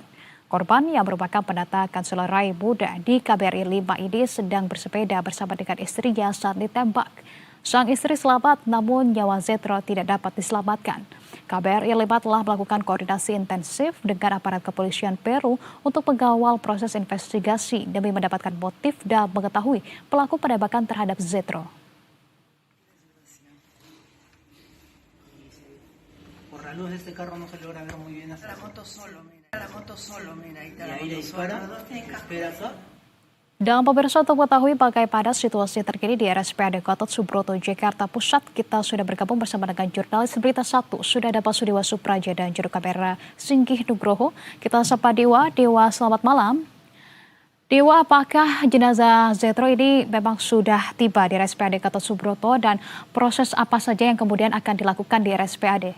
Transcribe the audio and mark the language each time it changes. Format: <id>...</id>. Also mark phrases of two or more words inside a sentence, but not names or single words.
<id>Korban yang merupakan penata kanselerai muda di KBRI 5 ini sedang bersepeda bersama dengan istrinya saat ditembak. Sang istri selamat, namun nyawa Zetro tidak dapat diselamatkan. KBRI 5 telah melakukan koordinasi intensif dengan aparat kepolisian Peru untuk mengawal proses investigasi demi mendapatkan motif dan mengetahui pelaku penembakan terhadap Zetro.</id> <es>La luz de este carro no se logra ver muy bien. La moto solo, mira, ahí está la moto solo. Espera acá.</es> <id>Dan pemirsa, untuk mengetahui bagaimana situasi terkini di RSPAD Gatot Subroto, Jakarta Pusat, kita sudah bergabung bersama dengan jurnalis Berita 1. Sudah ada Pak Sudewa Supraja dan juru kamera Singgih Nugroho. Kita sapa Dewa. Dewa, selamat malam. Dewa, apakah jenazah Zetro ini memang sudah tiba di RSPAD Gatot Subroto, dan proses apa saja yang kemudian akan dilakukan di RSPAD?</id>